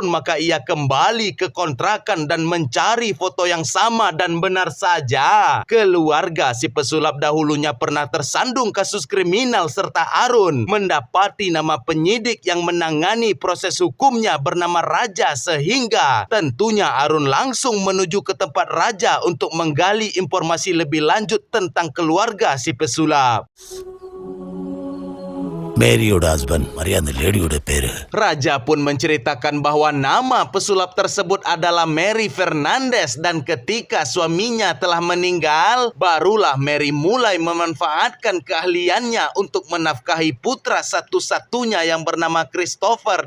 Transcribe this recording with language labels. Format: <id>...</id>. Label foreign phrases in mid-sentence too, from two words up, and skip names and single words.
<id>Maka ia kembali ke kontrakan dan mencari foto yang sama dan benar saja keluarga si pesulap dahulunya pernah tersandung kasus kriminal serta Arun mendapati nama penyidik yang menangani proses hukumnya bernama Raja sehingga tentunya Arun langsung menuju ke tempat Raja untuk menggali informasi lebih lanjut tentang keluarga si pesulap.</id> <ta>மேரியோட ஹஸ்பண்ட் மரியாதை லேடியோட பேரு.</ta> <id>Raja pun menceritakan bahwa nama pesulap tersebut adalah Mary Fernandez dan ketika suaminya telah meninggal, barulah Mary mulai memanfaatkan keahliannya untuk menafkahi putra satu-satunya yang bernama Christopher.</id>